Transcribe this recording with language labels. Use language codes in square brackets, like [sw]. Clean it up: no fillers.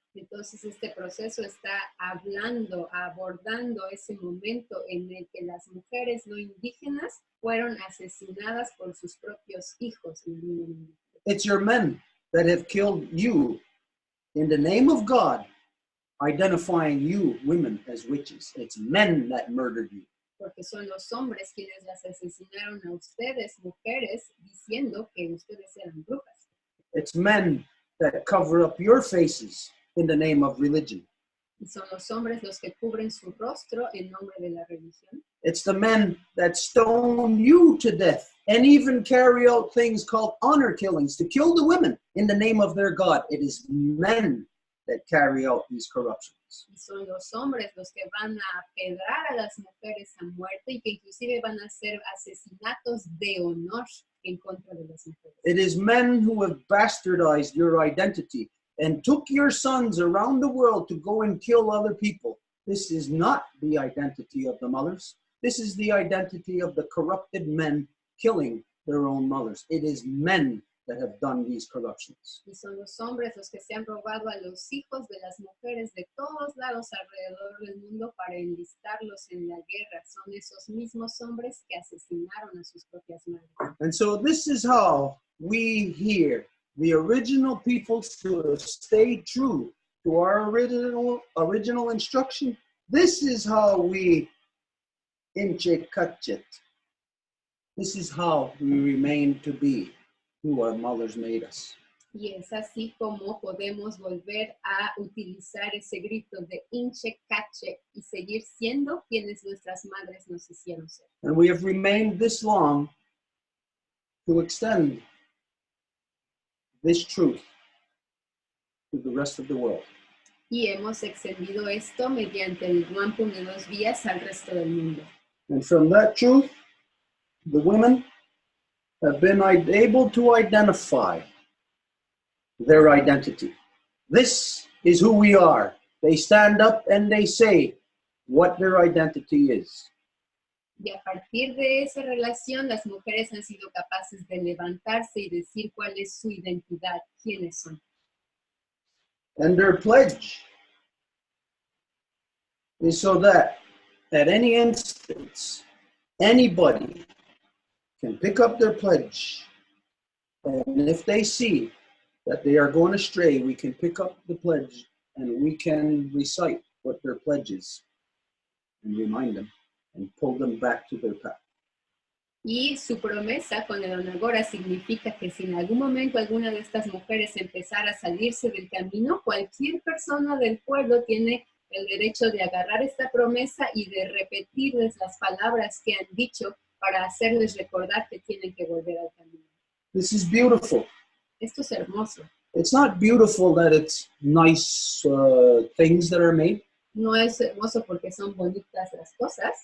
[es] Entonces este proceso está abordando ese momento en el que las mujeres no indígenas fueron asesinadas por sus propios hijos. [en] It's your men that have killed you in the name of God, identifying you women as witches. It's men that murdered you. [es] Porque son los hombres quienes las asesinaron a ustedes, mujeres, diciendo que ustedes eran brujas. [en] It's men that cover up your faces in the name of religion. [es] Y son los hombres los que cubren su rostro en nombre de la religión. [en] It's the men that stone you to death and even carry out things called honor killings to kill the women in the name of their God. It is men that carry out these corruptions. [es] Y son los hombres los que van a apedrar a las mujeres a muerte y que inclusive van a hacer asesinatos de honor en contra de las mujeres. [en] It is men who have bastardized your identity and took your sons around the world to go and kill other people, this is not the identity of the mothers. This is the identity of the corrupted men killing their own mothers. It is men that have done these corruptions. [es] Y son los hombres los que se han robado a los hijos de las mujeres de todos lados alrededor del mundo para enlistarlos en la guerra. Son esos mismos hombres que asesinaron a sus propias madres. [en] And so this is how we here, the original people, to stay true to our original instruction. This is how we inchekachet. This is how we remain to be who our mothers made us. [es] Y es así como podemos volver a utilizar ese grito de inche cache y seguir siendo quienes nuestras madres nos hicieron ser. [en] And we have remained this long to extend this truth to the rest of the world. [es] Y hemos extendido esto mediante el Wampum de 2 vías al resto del mundo. [en] And from that truth, the women have been able to identify their identity. This is who we are. They stand up and they say what their identity is. [es] Y a partir de esa relación, las mujeres han sido capaces de levantarse y decir cuál es su identidad, quiénes son. [en] And their pledge is so that at any instance, anybody can pick up their pledge, and if they see that they are going astray, we can pick up the pledge and we can recite what their pledge is and remind them and pull them back to their path. [es] Y su promesa con el Onakora significa que si en algún momento alguna de estas mujeres empezara a salirse del camino, cualquier persona del pueblo tiene el derecho de agarrar esta promesa y de repetirles las palabras que han dicho para hacerles recordar que tienen que volver al camino. [en] This is beautiful. [es] Esto es hermoso. [en] It's not beautiful that it's nice things that are made. [es] No es hermoso porque son bonitas las cosas.